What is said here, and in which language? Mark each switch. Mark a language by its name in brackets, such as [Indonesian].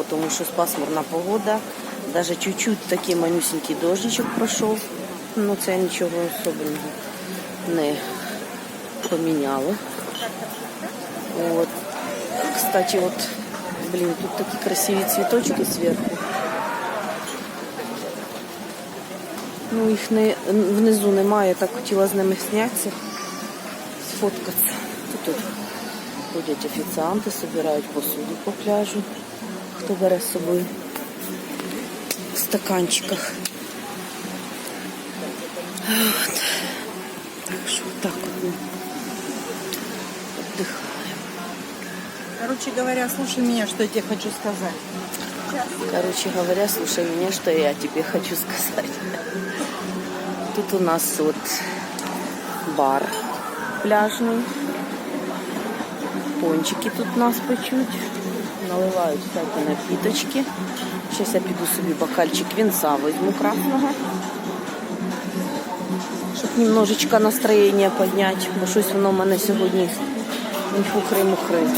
[Ukrainian] Тому що пасмурна погода, навіть чуть-чуть такий манюсенький дощичок пройшов, ну це нічого особливого не поміняло. [Russian] Вот. Кстати, вот, блин, тут такие красивые цветочки сверху. [Ukrainian] Ну, їх внизу немає, я так хотіла з ними знятися, сфоткатися. Тут ходять офіціанти, збирають посуду по пляжу, хто бере з собою в стаканчиках. [Russian] Вот. [Ukrainian] Так що так от ми віддихаємо. [Russian] Короче говоря, слушай меня, что я тебе хочу сказать. Короче говоря, слушай меня, что я тебе хочу сказать. Тут у нас вот бар пляжный. [Ukrainian] Пончики тут нас печуть. Наливають всякі напіточки. [Russian] Сейчас [Ukrainian] я піду собі бокальчик винца [Russian] возьму [Ukrainian] красного. Щоб [Russian] немножечко [Ukrainian] настроєння підняти. Бо щось воно в мене сьогодні хухри-мухри.